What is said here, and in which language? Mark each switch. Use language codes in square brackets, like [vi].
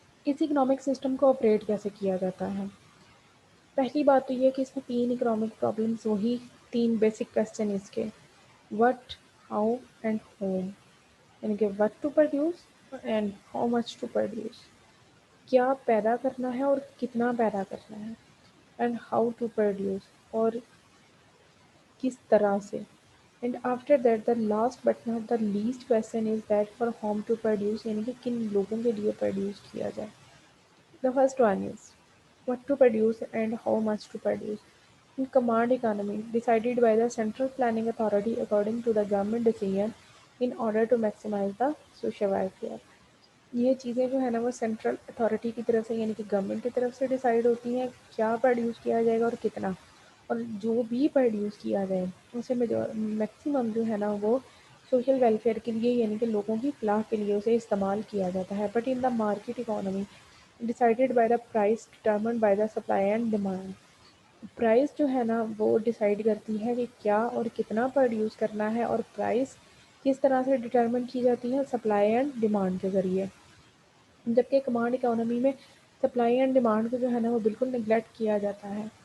[ur] اس economic system کو operate کیسے کیا جاتا ہے؟ پہلی بات تو یہ ہے کہ اس میں 3 اکنامک پرابلمس وہی 3 بیسک کویسچن اس کے وٹ، ہاؤ اینڈ ہوم، یعنی کہ [en] what to produce and how much to produce, [ur] کیا پیدا کرنا ہے اور کتنا پیدا کرنا ہے، [en] and how to produce [ur] اور کس طرح سے، [en] and after that the last but not the least question is that for whom to produce, [ur] یعنی کہ کن لوگوں کے لیے پروڈیوس کیا جائے. [en] The first one is what to produce and how much to produce. In command economy, decided by the Central Planning Authority according to the government decision in order to maximize the social welfare. [ur] یہ چیزیں جو ہے نا وہ central authority کی طرف سے یعنی کہ گورنمنٹ کی طرف سے ڈیسائیڈ ہوتی ہیں کیا پروڈیوس کیا جائے گا اور کتنا، اور جو بھی پروڈیوس کیا جائے اسے میکسیمم جو ہے نا وہ سوشل ویلفیئر کے لیے یعنی کہ لوگوں کی فلاح کے لیے اسے استعمال کیا جاتا ہے. [en] But in the market economy decided by the price determined by the supply and demand. [ur] Price جو ہے نا وہ ڈیسائیڈ کرتی ہے کہ کیا اور کتنا پروڈیوس کرنا ہے، اور پرائز کس طرح سے ڈٹرمن کی جاتی ہے؟ سپلائی اینڈ ڈیمانڈ کے ذریعے. جبکہ کمانڈ اکانومی میں سپلائی اینڈ ڈیمانڈ کو جو ہے نا وہ بالکل نگلیکٹ کیا جاتا ہے.